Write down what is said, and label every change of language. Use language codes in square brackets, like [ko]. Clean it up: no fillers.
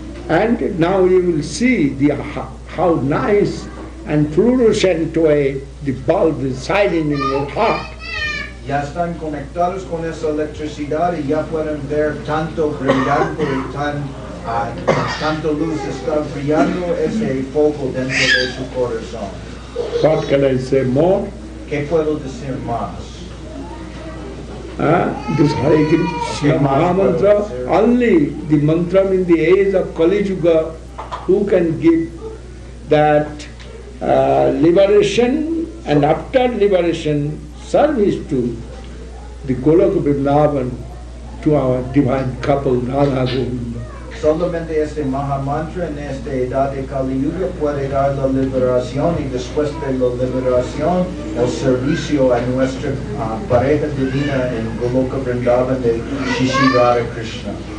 [en] And now you will see how nice and fluorescent way the bulb is shining in your heart. [es] Ya están conectados con esa electricidad y ya pueden ver tanto brillante y tanto luz está brillando ese foco dentro de su corazón. [en] What can I say more? [es] ¿Qué puedo decir más? [en] This Hare Krishna Mahamantra, only the mantra in the age of Kali Yuga who can give that liberation and after liberation service to the Golok Vrindavan, to our divine couple Radha Govinda. [es] Solamente este Mahamantra en esta edad de Kali Yuga puede dar la liberación y después de la liberación el servicio a nuestra pareja divina en Goloka Vrindavan de Shishi Radha Krishna.